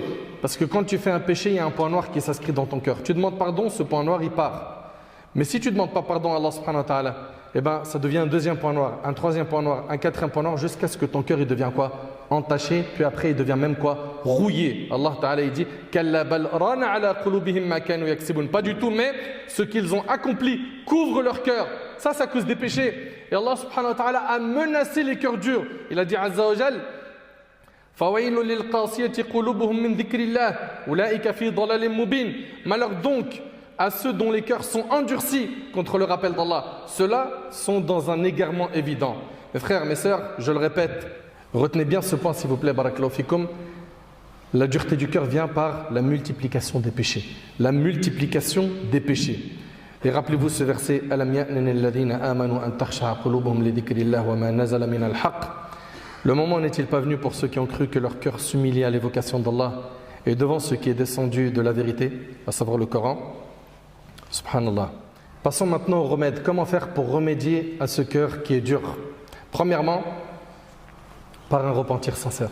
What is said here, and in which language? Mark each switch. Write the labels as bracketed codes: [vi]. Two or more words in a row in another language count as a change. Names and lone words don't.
[fr] Parce que quand tu fais un péché, il y a un point noir qui s'inscrit dans ton cœur. Tu demandes pardon, ce point noir il part. Mais si tu ne demandes pas pardon à Allah [ar] سبحانه وتعالى, [fr] eh ben, ça devient un deuxième point noir, un troisième point noir, un quatrième point noir, jusqu'à ce que ton cœur il devient quoi? Entaché, puis après il devient même quoi? Rouillé. Allah Ta'ala il dit [ar] كلا بل ران على قلوبهم ما كانوا يكسبون. [fr] Pas du tout, mais ce qu'ils ont accompli couvre leur cœur. Ça, c'est à cause des péchés. Et Allah [ar] سبحانه وتعالى [fr] a menacé les cœurs durs. Il a dit [ar] عز وجل فويل للقاسية قلوبهم من ذكر الله أولئك في ضلال مبين. [fr] Malheur donc à ceux dont les cœurs sont endurcis contre le rappel d'Allah. Ceux-là sont dans un égarement évident. Mes frères, mes sœurs, je le répète, retenez bien ce point s'il vous plaît, [ar] بارك الله فيكم. [fr] La dureté du cœur vient par la multiplication des péchés. La multiplication des péchés. Et rappelez-vous ce verset [ar] ألم يأن للذين آمنوا أن تخشع قلوبهم لذكر الله وما نزل من الحق. [fr] Le moment n'est-il pas venu pour ceux qui ont cru que leur cœur s'humilie à l'évocation d'Allah et devant ce qui est descendu de la vérité, à savoir le Coran? Subhanallah. Passons maintenant au remède. Comment faire pour remédier à ce cœur qui est dur? Premièrement, par un repentir sincère.